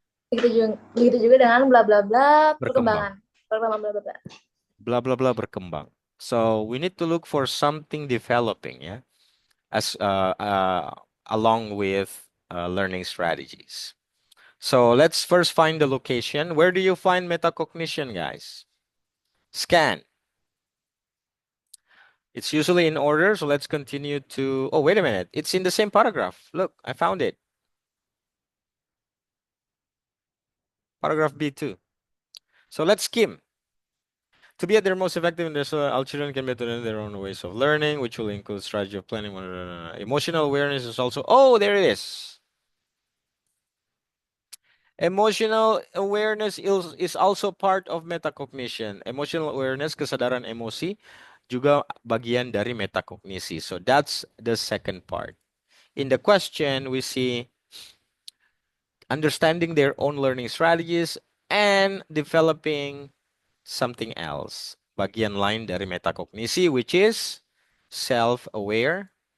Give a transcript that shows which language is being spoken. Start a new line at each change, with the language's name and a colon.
Indonesian: Begitu juga dengan bla bla bla berkembang. perkembangan bla bla bla. Bla bla bla berkembang.
English: So we need to look for something developing, yeah, as along with learning strategies. So let's first find the location. Where do you find metacognition, guys? Scan. It's usually in order, so let's continue to... Oh, wait a minute. It's in the same paragraph. Look, I found it. Paragraph B2. So let's skim. To be at their most effective in this, all children can be in their own ways of learning, which will include strategy of planning. Emotional awareness is also... Oh, there it is. Emotional awareness is also part of metacognition.
Indonesian: Emotional awareness, kesadaran emosi, juga bagian dari metakognisi.
English: So that's the second part. In the question, we see understanding their own learning strategies and developing something else.
Indonesian: Bagian lain dari metakognisi,
English: which is self-awareness.